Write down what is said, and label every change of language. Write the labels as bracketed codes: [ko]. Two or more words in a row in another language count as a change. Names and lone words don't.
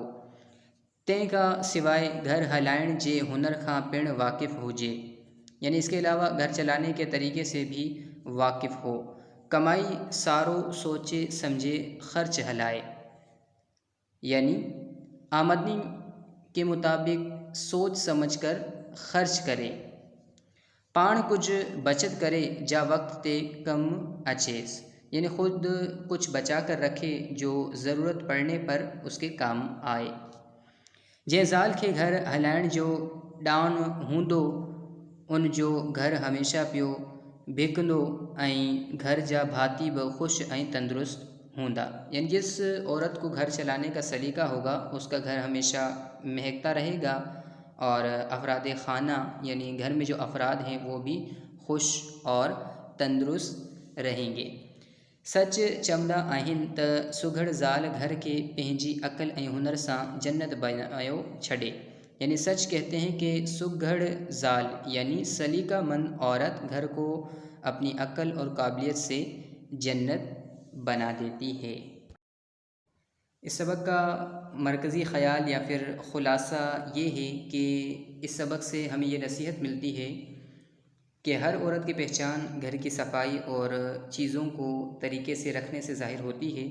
[sd] तंहिंखां सवाइ घर हलाइण जे हुनर खां पिणु वाक़िफ़ु हुजे, [ur] یعنی اس کے علاوہ گھر چلانے کے طریقے سے بھی واقف ہو. [sd] कमाई सारो सोचे समझे खर्च हलाए, [ur] یعنی آمدنی کے مطابق سوچ سمجھ کر خرچ کرے. [sd] पाण कुछ बचत करे जा वक्त ते कम अचेस, [ur] یعنی خود کچھ بچا کر رکھے جو ضرورت پڑنے پر اس کے کام آئے. [sd] जंहिं ज़ाल के घर हलाइण जो डाउन हूंदो उन जो घर हमेशा पियो भिकंदो ऐं घर जा भाती ब खुश ऐं तंदुरुस्त हूंदा। [ur] یعنی جس عورت کو گھر چلانے کا سلیقہ ہوگا اس کا گھر ہمیشہ مہکتا رہے گا اور افراد خانہ یعنی گھر میں جو افراد ہیں وہ بھی خوش اور تندرست رہیں گے. [sd] सच चवंदा आहिनि त सुघड़ ज़ाल घर के पंहिंजी अक़ल ऐं हुनर सां जन्नत बनायो छॾे। [ur] یعنی سچ کہتے ہیں کہ [sd] सुघड़ ज़ाल [ur] یعنی سلیقہ مند عورت گھر کو اپنی عقل اور قابلیت سے جنت بنا دیتی ہے. اس سبق کا مرکزی خیال یا پھر خلاصہ یہ ہے کہ اس سبق سے ہمیں یہ نصیحت ملتی ہے کہ ہر عورت کی پہچان گھر کی صفائی اور چیزوں کو طریقے سے رکھنے سے ظاہر ہوتی ہے.